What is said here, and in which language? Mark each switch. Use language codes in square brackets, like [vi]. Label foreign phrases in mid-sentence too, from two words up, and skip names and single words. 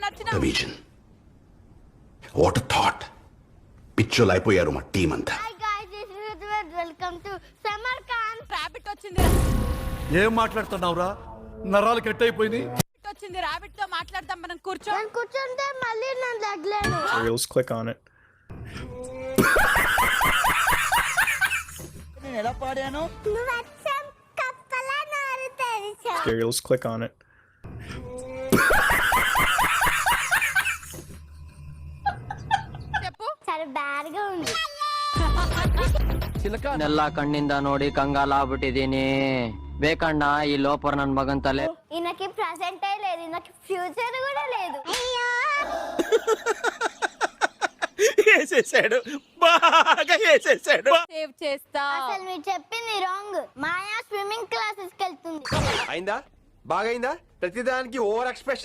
[en] What vision, what thought. [te] పిచ్చోలు అయిపోయారు మా టీం అంతా. [en] Welcome to summer camp. [te] రాబిట్ వచ్చింది. ఏం మాట్లాడుతున్నావురా? నరాలు కట్ అయిపోయింది. వచ్చింది రాబిట్ తో మాట్లాడదాం మనం. నేను కూర్చుంటే మళ్ళీ నన్ను తగ్గలేను. [en] Reels, click on it. [te] నేను ఎలా పాడాను? వర్షం కప్పలా నారు తెరిచా. [en] Reels, click on it. [te] చెప్పు. చాలా బ్యాడ్ గా ఉంది. [kn] ನೆಲ್ಲ ಕಣ್ಣಿಂದ ನೋಡಿ ಕಂಗಾಲಾಗ್ಬಿಟ್ಟಿದೀನಿ. ಬೇಕಣ್ಣ ಈ ಲೋಪರ್ ನನ್ ಮಗನ್ ತಲೆ. [te] ఈయనకి ప్రెసెంట్ లేదు, ఈయనకి ఫ్యూచర్ కూడా లేదు. వేసేసాడు, బాగా వేసేసాడు. సేవ్ చేస్తా. అసలు మీరు చెప్పింది రాంగ్. మాయా [en] swimming classes [te] కి వెళ్తుంది. అయిందా? బాగైందా? ప్రతిదానికి [en] over expression.